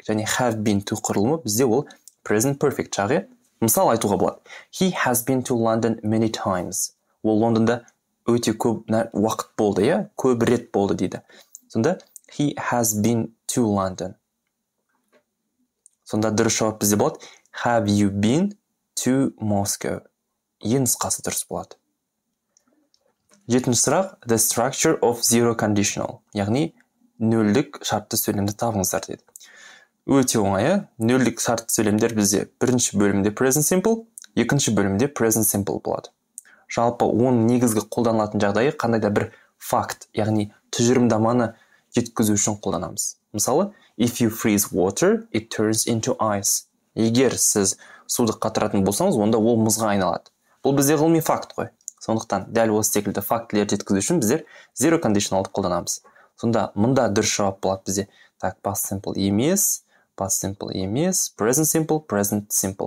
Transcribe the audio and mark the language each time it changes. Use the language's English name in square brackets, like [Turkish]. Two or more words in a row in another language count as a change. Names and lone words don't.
[Kazakh] Және [English] have been to [Kazakh] құрылымы бізде ол [English] present perfect [Kazakh] жағы. Мысал айтуға болады. [English] He has been to London many times. [Kazakh] Ол Лондонда өте көп уақыт болды, я? Көп рет болды дейді. Сонда [English] he has been to London. [Kazakh] Сонда дұрыс жауап бізде болады. [English] Have you been to Moscow? [Kazakh] Ең нұсқасы дұрыс болады. 7-ші сұрақ. [English] The structure of zero conditional. [Kazakh] Яғни нөлдік шартты сөйлемді табыңыздар деді. Өте оңай. Нөлдік шартты сөйлемдер бізде бірінші бөлімде [English] present simple, [Kazakh] екінші бөлімде [English] present simple [Kazakh] болады. Жалпы оның негізгі қолданылатын жағдайы қандай да бір факт, яғни тұжырымдаманы жеткізу үшін қолданамыз. Мысалы, [English] if you freeze water, it turns into ice. [Kazakh] Егер сіз суды қатыратын болсаңыз, онда ол мұзға айналады. Бұл бізде ғылыми факт қой. Сондықтан дәл осы секілді фактілерді жеткізу үшін біздер [English] zero conditionalды [Kazakh] қолданамыз. Сонда мұнда дұрыс жауап болады бізде. [English] Так, past simple емес, present simple, present simple.